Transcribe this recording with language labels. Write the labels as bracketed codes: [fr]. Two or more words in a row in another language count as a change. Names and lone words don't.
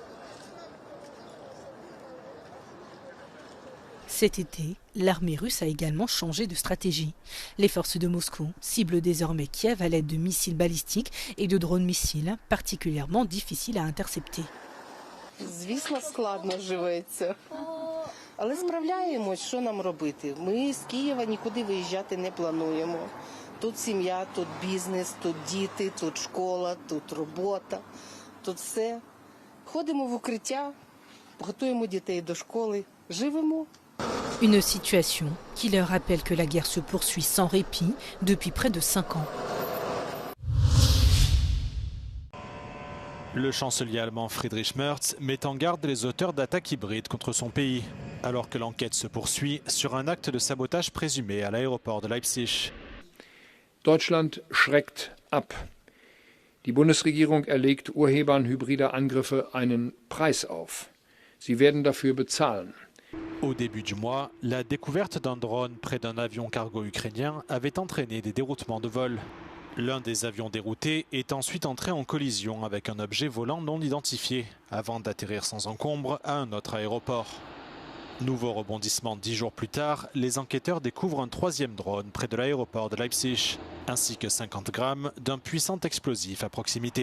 [fr] Cet été, l'armée russe a également changé de stratégie. Les forces de Moscou ciblent désormais Kiev à l'aide de missiles balistiques et de drones missiles particulièrement difficiles à intercepter. [uk] Звісно, складно живеться. Але справляємось, що нам робити. Ми з Києва нікуди виїжджати не плануємо. Тут сім'я, тут бізнес, тут діти, тут школа, тут робота, тут все. Ходимо в укриття, готуємо дітей до школи, живемо. [fr] Une situation qui leur rappelle que la guerre se poursuit sans répit depuis près de 5 ans. Le chancelier allemand Friedrich Merz met en garde les auteurs d'attaques hybrides contre son pays, alors que l'enquête se poursuit sur un acte de sabotage présumé à l'aéroport de Leipzig. [de] Deutschland schreckt ab. Die Bundesregierung erlegt Urhebern hybrider Angriffe einen Preis auf. Sie werden dafür bezahlen. [fr] Au début du mois, la découverte d'un drone près d'un avion cargo ukrainien avait entraîné des déroutements de vol. L'un des avions déroutés est ensuite entré en collision avec un objet volant non identifié, avant d'atterrir sans encombre à un autre aéroport. Nouveau rebondissement 10 jours plus tard, les enquêteurs découvrent un troisième drone près de l'aéroport de Leipzig, ainsi que 50 grammes d'un puissant explosif à proximité.